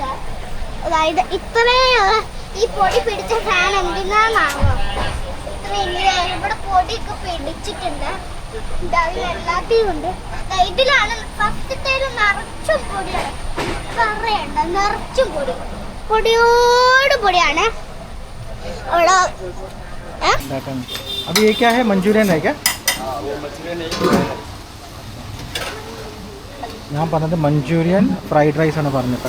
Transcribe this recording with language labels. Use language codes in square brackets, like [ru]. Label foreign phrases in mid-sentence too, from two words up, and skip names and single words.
[ml] അതായത് ഇത്രയും ഈ പൊടി പിടിച്ച ഫാൻ എന്തിനാണാവോ ഇത്രയും ഇവിടെ പൊടിയൊക്കെ പിടിച്ചിട്ടുണ്ട്. എല്ലാത്തിനും ഉണ്ട്. ഇതിലാണ് ഫസ്റ്റത്തേൽ നിറച്ചും പൊടിയാണ്, കറയുണ്ട്, നിറച്ചും പൊടി, പൊടിയോട് പൊടിയാണ്. [hi] अभी ये क्या है, मंचूरियन है क्या? [ml] ഞാൻ പറഞ്ഞത് [en] Manchurian fried rice [ml] ആണ് പറഞ്ഞിട്ട്.